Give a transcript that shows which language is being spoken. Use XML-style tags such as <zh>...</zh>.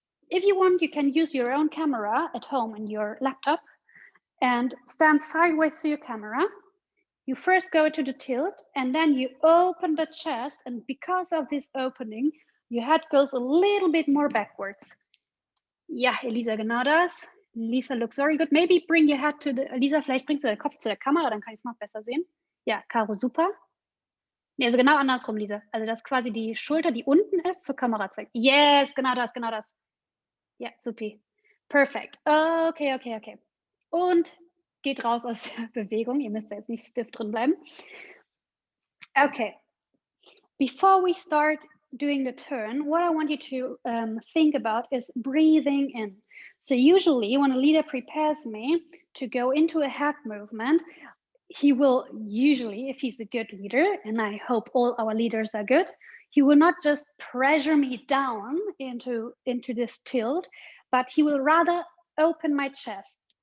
<en>If you want, you can use your own camera at home in your laptop and stand sideways to your camera. You first go to the tilt and then you open the chest, and because of this opening, your head goes a little bit more backwards.</en> <de>Ja, Elisa, genau das.</de> <en>Lisa looks very good. Maybe bring your head to the,</en> <de>Lisa, vielleicht bringst du den Kopf zu der Kamera, dann kann ich es noch besser sehen. Ja, Caro, super. Nee, also genau andersrum, Lisa. Also, dass quasi die Schulter, die unten ist, zur Kamera zeigt.</de> <en>Yes,</en> <de>genau das, genau das. Ja, supi.</de> <en>Perfect. Okay, okay, okay.</en> <de>Und geht raus aus der Bewegung. Ihr müsst da jetzt nicht stiff drin bleiben. Okay.</de> <en>Before we start doing the turn, what I want you to think about is breathing in. So usually when a leader prepares me to go into a head movement, he will usually, if he's a good leader, and I hope all our leaders are good, he will not just pressure me down into this tilt, but he will rather open my chest.</en>